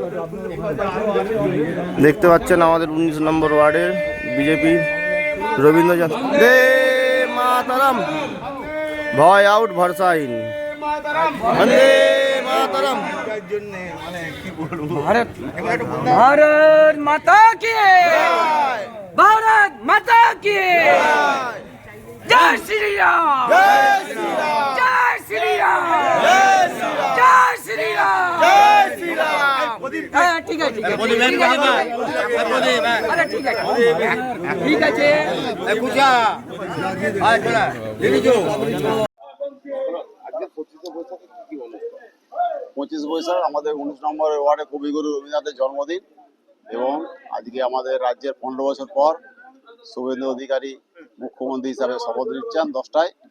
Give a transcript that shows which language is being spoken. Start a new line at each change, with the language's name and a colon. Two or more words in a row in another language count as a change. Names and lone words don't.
Bangla: দেখতে পাচ্ছেন আমাদের 19 নম্বর ওয়ার্ডের বিজেপি রবীন্দ্র দে মাতারাম, ভয় আউট ভরসা ইন, বন্দে মাতারাম।
Hindi: भारत माता की, भारत माता की, जय श्री राम, जय श्री राम, जय श्री राम, जय श्री राम, जय श्री राम। ठीक है ठीक है, अरे ठीक है ठीक আছে।
Bangla: পঁচিশ বৈশাখ আমাদের 19 নম্বর ওয়ার্ডে কবিগুরু রবীন্দ্রনাথের জন্মদিন এবং আজকে আমাদের রাজ্যের 15 বছর পর শুভেন্দু অধিকারী মুখ্যমন্ত্রী হিসাবে শপথ নিচ্ছেন 10টায়।